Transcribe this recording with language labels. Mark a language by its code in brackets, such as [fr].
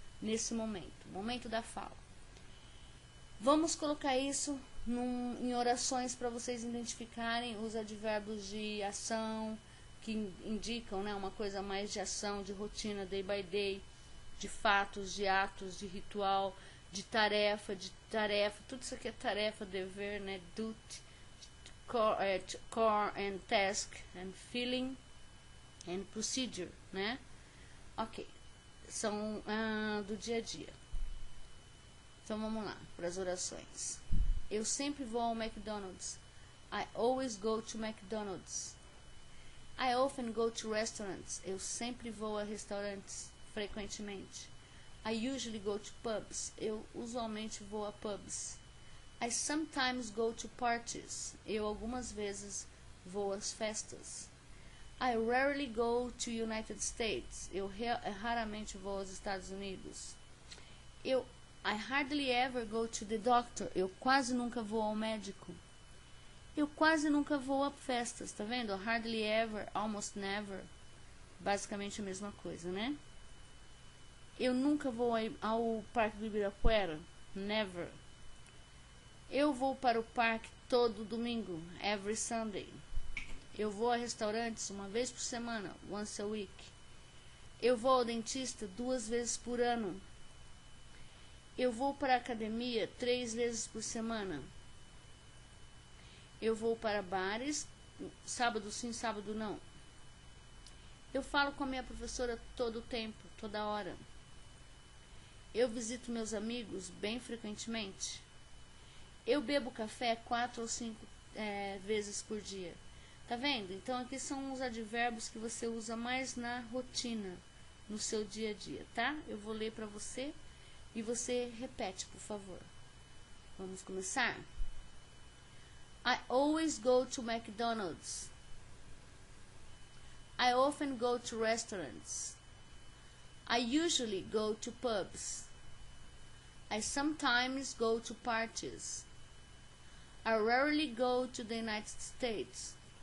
[pt] Nesse momento da fala. Vamos colocar isso em orações para vocês identificarem os advérbios de ação, que indicam, né, uma coisa mais de ação, de rotina, [en] day by day, [pt] de fatos, de atos, de ritual, de tarefa, tudo isso aqui é tarefa, dever, né, [en] duty, core and task, and feeling, and procedure, [pt] né? Ok, são do dia a dia. Então vamos lá, para as orações. Eu sempre vou ao McDonald's. [en] I always go to McDonald's. I often go to restaurants. [pt] Eu sempre vou a restaurantes, frequentemente. [en] I usually go to pubs. [pt] Eu usualmente vou a pubs. [en] I sometimes go to parties. [pt] Eu algumas vezes vou às festas. [en] I rarely go to United States. [pt] Eu raramente vou aos Estados Unidos. [en] I hardly ever go to the doctor. [pt] Eu quase nunca vou ao médico. Eu quase nunca vou a festas, tá vendo? [en] Hardly ever, almost never. [pt] Basicamente a mesma coisa, né? Eu nunca vou ao Parque do Ibirapuera. [en] Never. [pt] Eu vou para o parque todo domingo. [en] Every Sunday. [pt] Eu vou a restaurantes 1 vez por semana. [en] Once a week. [pt] Eu vou ao dentista 2 vezes por ano. Eu vou para a academia 3 vezes por semana. Eu vou para bares, sábado sim, sábado não. Eu falo com a minha professora todo o tempo, toda hora. Eu visito meus amigos bem frequentemente. Eu bebo café 4 ou 5 vezes por dia. Tá vendo? Então aqui são os advérbios que você usa mais na rotina, no seu dia a dia, tá? Eu vou ler para você e você repete, por favor. Vamos começar? [en] I always go to McDonald's. I often go to restaurants. I usually go to pubs. I sometimes go to parties. I rarely go to the United States.